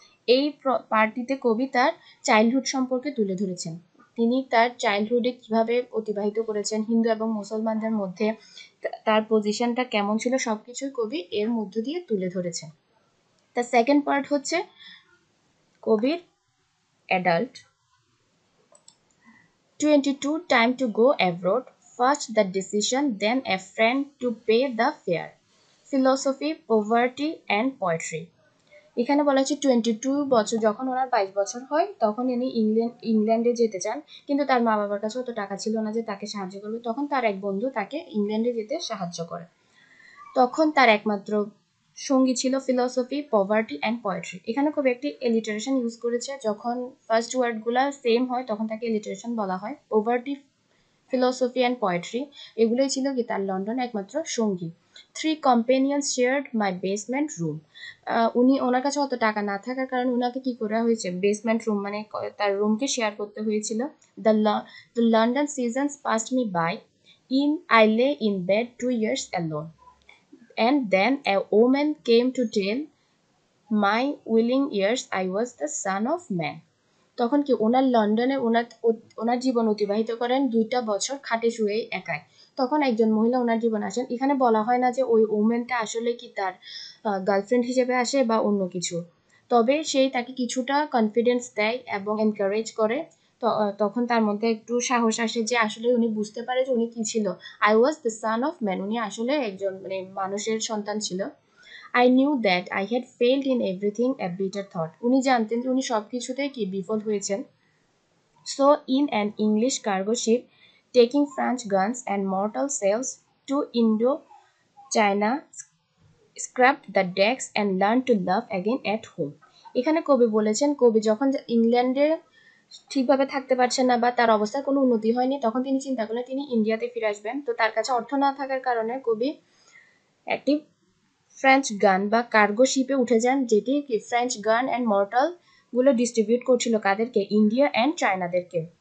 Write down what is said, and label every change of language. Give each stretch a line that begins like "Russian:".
Bangla: এই পার্টিতে কবি তার চাইল্ডহুড সম্পর্কে তুলে ধরেছেন। তিনি তার চাইল্ডহুডে কিভাবে অতিবাহিত করেছেন, হিন্দু এবং মুসলমানদের মধ্যে তার পজিশনটা কেমন ছিল, সবকিছুই কবি এর মধ্য দিয়ে তুলে ধরেছেন।
English: the second part
Bangla: হচ্ছে কবির adult.
English: 22 time to go abroad, first the decision, then a friend to pay the fare, philosophy, poverty and poetry.
Bangla: এখানে বলা হচ্ছে 22 বছর, যখন ওনার 22 বছর হয় তখন ইনি ইংল্যান্ডে যেতে চান, কিন্তু তার মা বাবার কাছে অত টাকা ছিল না যে তাকে সাহায্য করবে। তখন তার এক বন্ধু তাকে ইংল্যান্ডে যেতে সাহায্য করে। তখন তার একমাত্র সঙ্গী ছিল ফিলসফি, পভার্টি অ্যান্ড পোয়েট্রি। এখানে খুব একটি এলিটারেশন ইউজ করেছে, যখন ফার্স্ট ওয়ার্ডগুলো সেম হয় তখন তাকে এলিটারেশন বলা হয়। পভার্টি, ফিলসফি অ্যান্ড পোয়েট্রি এগুলোই ছিল কি তার লন্ডনে একমাত্র সঙ্গী।
English: 3 companions shared my basement room.
Bangla: উনি ওনার কাছে অত টাকা না থাকার কারণে উনাকে কি করা হয়েছে, বেসমেন্ট রুম মানে তার রুমকে শেয়ার করতে হয়েছিল।
English: The London seasons passed me by. I lay in bed 2 years alone. And then a woman came to tell my willing ears I was the son of man.
Bangla: তখন কি ওনার লন্ডনে ওনার জীবন অতিবাহিত করেন 2টা বছর খাটে শুয়ে একাই। তখন একজন মহিলা ওনার জীবনে আসেন। এখানে বলা হয় না যে ওই ওমেনটা আসলে কি তার গার্লফ্রেন্ড হিসেবে আসে বা অন্য কিছু, তবে সেই তাকে কিছুটা কনফিডেন্স দেয় এবং এনকারেজ করে। তখন তার মধ্যে একটু সাহস আসে যে আসলে উনি বুঝতে পারে যে উনি কি ছিল,
English: I was the son of man,
Bangla: উনি আসলে একজন মানে মানুষের সন্তান ছিল।
English: I knew that I had failed in everything a bitter thought.
Bangla: উনি জানতেন যে উনি সবকিছুতেই কি বিফল হয়েছেন।
English: So in an English cargo ship taking French guns and mortal sails to Indo-China, scrapped the decks and learned to love again at home.
Bangla: এখানে কবি বলেছেন, কবি যখন ইংল্যান্ডে ঠিকভাবে থাকতে পারছেন না বা তার অবস্থার কোনো উন্নতি হয়নি, তখন তিনি চিন্তা করলেন তিনি ইন্ডিয়াতে ফিরে আসবেন। তো তার কাছে অর্থ না থাকার কারণে কবি একটি ফ্রেঞ্চ গান বা কার্গো শিপে উঠে যান, যেটি কি ফ্রেঞ্চ গান অ্যান্ড মর্টাল গুলো ডিস্ট্রিবিউট করছিল কাদেরকে, ইন্ডিয়া অ্যান্ড চায়নাদেরকে।